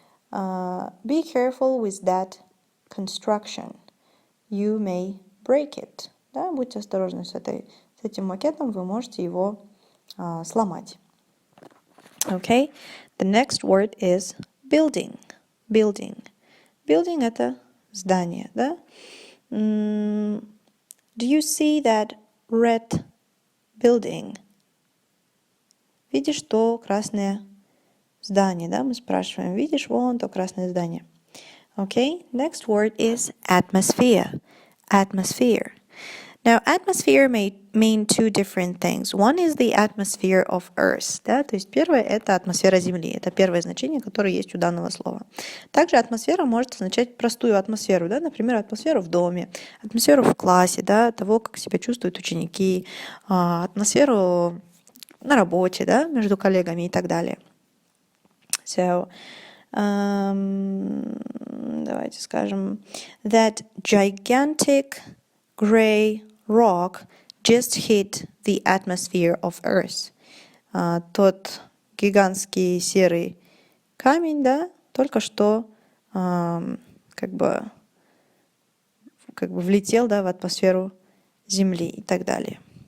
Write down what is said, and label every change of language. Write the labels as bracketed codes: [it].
[en] Be careful with that construction. You may break it. [ru] Да, будьте осторожны с этим макетом, вы можете его сломать. [en] Okay. The next word is building. Building. [ru] Building — это здание, да? [en] Do you see that red building? [ru] Видишь то красное здание, да? Мы спрашиваем, видишь вон то красное здание. [en] Okay, next word is atmosphere. Atmosphere. Now, atmosphere may mean two different things. One is the atmosphere of Earth. [ru] Да? То есть первое — это атмосфера Земли. Это первое значение, которое есть у данного слова. Также атмосфера может означать простую атмосферу. Да? Например, атмосферу в доме, атмосферу в классе, да? Того, как себя чувствуют ученики, атмосферу на работе, да? Между коллегами и так далее. [en] So, [ru] давайте скажем, [en] that gigantic gray rock just hit the atmosphere of Earth. [ru] Тот гигантский серый камень, да, только что как бы влетел, да, в атмосферу Земли и так далее.